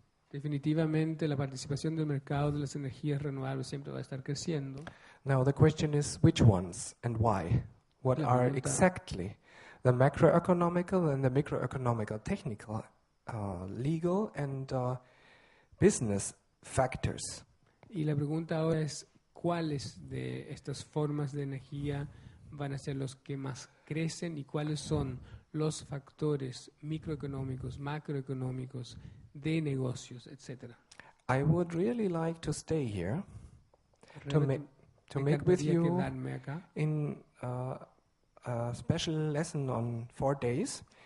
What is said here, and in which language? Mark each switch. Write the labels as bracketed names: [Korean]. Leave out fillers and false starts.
[Spanish] Definitivamente la participación del mercado de las energías renovables siempre va a estar creciendo. [English] Now the question is which ones and why? What are exactly the macroeconomical and the microeconomical, technical, legal and business factors? [Spanish] Y la pregunta ahora es cuáles de estas formas de energía van a ser los que más crecen y cuáles son los factores microeconómicos, macroeconómicos, de negocios, etc. [English] I would really like to stay here to make with you in a special lesson on 4 days.